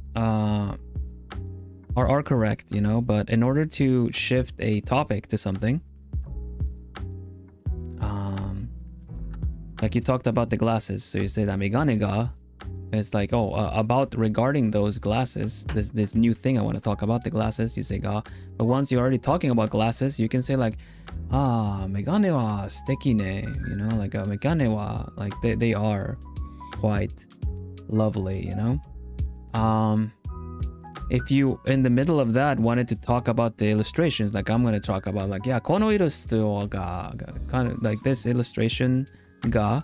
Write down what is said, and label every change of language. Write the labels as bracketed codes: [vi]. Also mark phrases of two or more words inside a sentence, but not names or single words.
[en] are correct, you know, but in order to shift a topic to something, like you talked about the glasses, so you say that [ja] 眼鏡が. [en] It's like, oh, about regarding those glasses, this new thing I want to talk about, the glasses, you say ga. But once you're already talking about glasses, you can say like, [ja] 眼鏡は素敵ね, [en] you know, like [ja] 眼鏡は, [en] like they are quite lovely, you know. If you, in the middle of that, wanted to talk about the illustrations, like I'm going to talk about like, yeah, [ja] このイラストが, [en] kind of like this illustration ga.